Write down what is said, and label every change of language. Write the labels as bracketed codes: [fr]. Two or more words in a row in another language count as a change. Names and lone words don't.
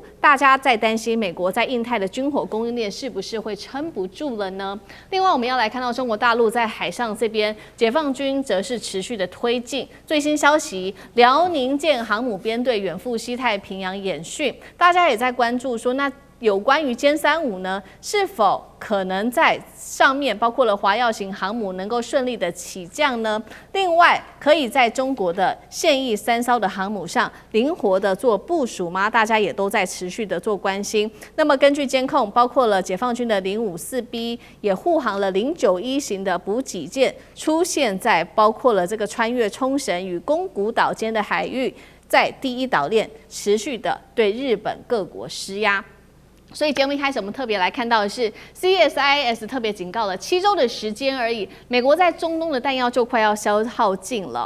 [zh] 大家在擔心美國在印太的軍火供應鏈是不是會撐不住了呢？另外，我们要來看到中國大陸在海上這邊，解放軍則是持續的推進。最新消息，遼寧艦航母編隊遠赴西太平洋演訓，大家也在關注說，那有關於殲35 呢，是否可能在上面包括了華耀型航母能夠順利的起降呢？另外，可以在中國的現役3艘的航母上靈活的做部署嗎？大家也都在持續的做關心。那麼根據監控，包括了解放軍的054B 也護航了091型的補給艦，出現在包括了這個穿越沖繩與宮古島間的海域，在第一島鏈持續的對日本各國施壓。所以節目一開始，我們特別來看到的是 CSIS 特別警告了7週的時間而已，美國在中東的彈藥就快要消耗盡了。